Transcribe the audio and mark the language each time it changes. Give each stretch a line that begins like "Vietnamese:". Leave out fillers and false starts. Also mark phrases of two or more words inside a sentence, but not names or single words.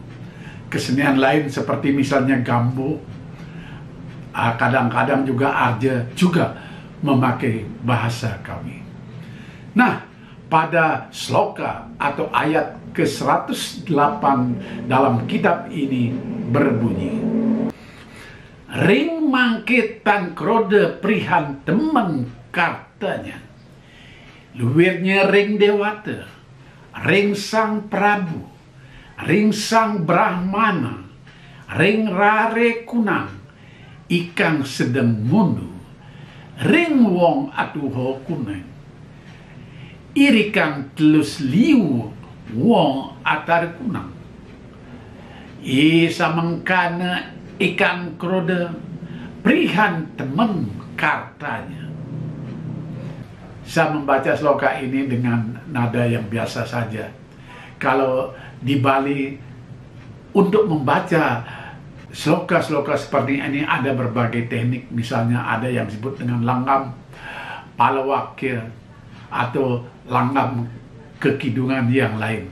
Indonesian: Kesenian lain seperti misalnya Gambo, kadang-kadang juga Arja juga memakai bahasa Kawi. Nah, pada sloka atau ayat ke-108 dalam kitab ini berbunyi,
Kawi: ring mangke tan krode prihan temen kartanya, luwirnya ring dewata, ring sang Prabu, ring sang Brahmana, ring rare kunang, ikang sedang mundu, ring wong atuho kuneng, irikang telus liu wong atar kunang, isa mengkana ikan krode prihan temen kartanya.
Indonesian: Saya membaca sloka ini dengan nada yang biasa saja. Kalau di Bali untuk membaca sloka-sloka seperti ini ada berbagai teknik. Misalnya ada yang disebut dengan langgam palawakir atau langgam kekidungan yang lain.